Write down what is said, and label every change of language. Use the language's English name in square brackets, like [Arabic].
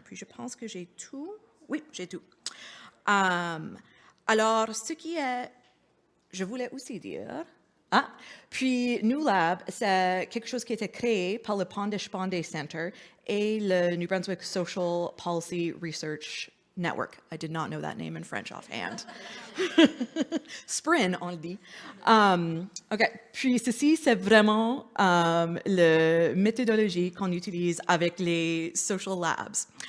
[French] Puis, je pense que j'ai tout. Oui, j'ai tout. Alors, ce qui est... Je voulais aussi dire... puis New Lab, c'est quelque chose qui a été créé par le Pondish Bonday Center et le New Brunswick Social Policy Research Network. [English] I did not know that name in French offhand. [French] SPRIN, on le dit. OK. Puis ceci, c'est vraiment la méthodologie qu'on utilise avec les social labs.